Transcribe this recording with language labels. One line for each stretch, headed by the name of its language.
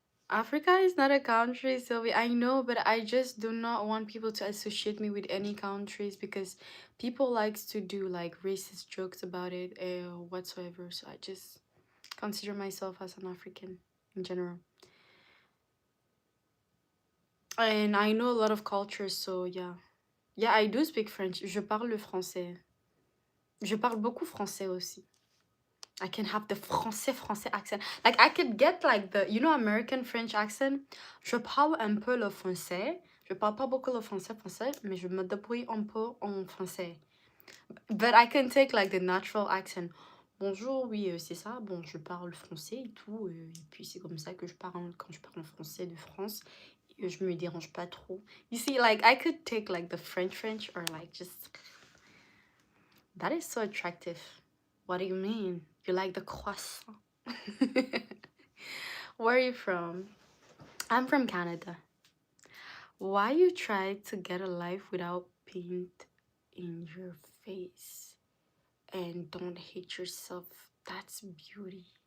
English: Africa is not a country, Sylvie. I know, but I just do not want people to associate me with any countries because people likes to do like racist jokes about it whatsoever. So I just consider myself as an African in general. And I know a lot of cultures, so yeah. Yeah, I do speak French.
French: Je parle le français. Je parle beaucoup français aussi.
English: I can have the français accent. Like I could get like the American French accent.
French: Je parle un peu le français. Je parle pas beaucoup le français, mais je me débrouille un peu en français.
English: But I can take like the natural accent.
French: Bonjour, oui, c'est ça. Bon, je parle français et tout. Et puis c'est comme ça que je parle quand je parle en français de France. Et je me dérange pas trop.
English: You see, like I could take like the French or like just. That is so attractive. What do you mean? You like the croissant? Where are you from? I'm from Canada. Why you try to get a life without paint in your face and don't hate yourself? That's beauty.